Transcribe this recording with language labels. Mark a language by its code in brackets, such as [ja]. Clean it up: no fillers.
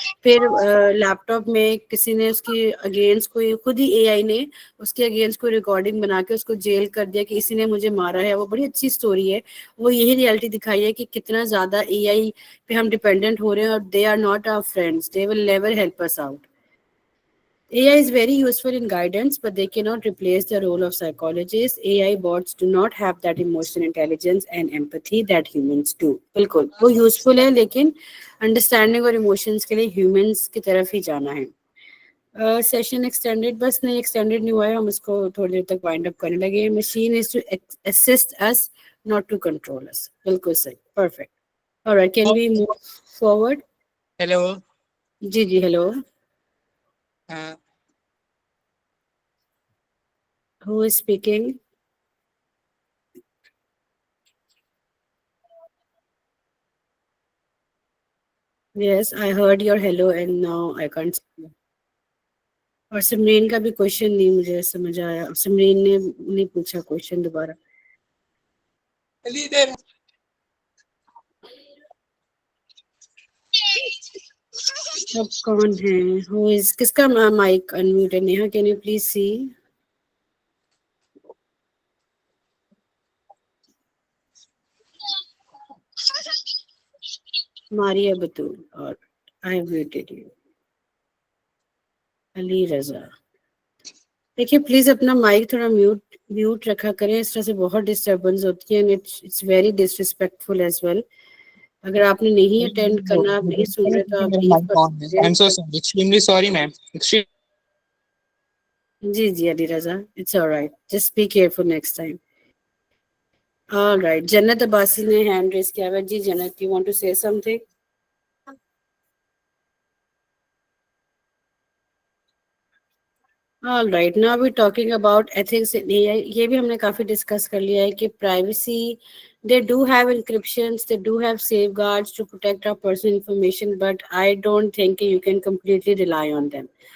[ur] پھر لیپ ٹاپ میں کسی نے اس کی اگینسٹ کوئی خود ہی اے آئی نے اس کے اگینسٹ کوئی ریکارڈنگ بنا کے اس کو جیل کر دیا کہ اسی نے مجھے مارا ہے. وہ بڑی اچھی اسٹوری ہے. وہ یہی ریئلٹی دکھائی ہے کہ کتنا زیادہ اے آئی پہ ہم ڈیپینڈنٹ ہو رہے ہیں, اور [en] They are not our friends, they will never help us out. AI is very useful in guidance, but they cannot replace the role of psychologists. AI bots do not have that emotional intelligence and empathy that humans do. [ur] بالکل وہ useful ہے لیکن understanding اور emotions کے لیے humans کی طرف ہی جانا ہے. سیشن ایکسٹینڈیڈ بس نہیں, ایکسٹینڈیڈ نہیں ہوا ہے, ہم اس کو تھوڑی دیر تک وائنڈ اپ کرنے لگے. Machine is to assist اس [en] not to control us. [ur] بالکل صحیح, perfect. [en] All right, can we move forward? Hello. [ur] جی جی hello. [en] Who is speaking? Yes, I heard your hello and now I can't see you. [ur] اور سمرین کا بھی question نہیں مجھے سمجھ آیا. سمرین نے نہیں پوچھا کوشچن دوبارہ. اب کون ہے [en] who is [ur] کس کا مائک انمیوٹ ہے؟ نیہا کین یو پلیز سی. [en] Maria Batool اور I have muted you. [ur] Ali Raza. دیکھیے پلیز اپنا مائک تھوڑا میوٹ رکھا کریں, اس طرح سے بہت ڈسٹربنس ہوتی ہے, [en] It's very disrespectful as well. [ur] اگر آپ نے نہیں اٹینڈ کرنا, آپ نہیں سن رہے تو آپ لیو کر سکتے ہیں. [en] I'm so sorry. Extremely sorry, ma'am. جی جی Ali Raza, it's alright, just be careful next time. [ur] All right, جنت عباسی نے ہینڈ ریز کیا ہوا. [en] جی Jannat, you want to say something? All right, now we're talking about ethics in AI. [ur] یہ بھی ہم نے کافی ڈسکس کر لیا ہے کہ [en] privacy, they do have encryptions, they do have safeguards to protect our personal information, but I don't think you can completely rely on them.